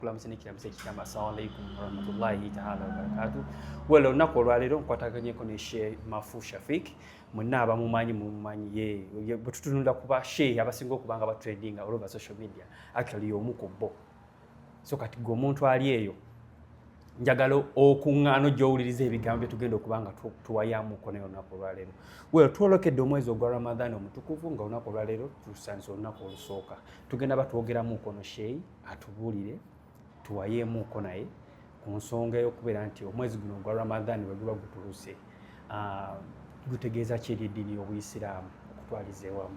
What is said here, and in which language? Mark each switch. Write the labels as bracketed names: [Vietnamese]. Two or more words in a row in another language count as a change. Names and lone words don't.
[Arabic] Kulamusinikira musekikamba السلام عليكم ورحمة الله تعالى وبركاته. [Ganda] Well, olunaku olwaleero nkwataganyeko ne Sheikh Mafu Shafik mwenna abamumanyi ye bwe tutunula kuba sheikh abasinga okuba nga batradinga [English] all over social media actually [Ganda] y'omu ku bo. So kati gwe omuntu ali eyo njagala okuŋŋaano gy'owuliriza ebigambo bye tugenda okuba nga tuwayamuko naye olunaku olwaleero. Well, twolokedde omwezi ogwa Ramadhan omutukuvu nga olunaku olwaleero tusanze olunaku olusooka tugenda batwogeramuko no sheikh atubuulire tuwayemuko naye ku nsonga y'okubeera nti omwezi guno gwa Ramadhan bwe guba gutuluse gutegeeza ki eri eddiini y'Obuyisiraamu okutwaliza ewamu.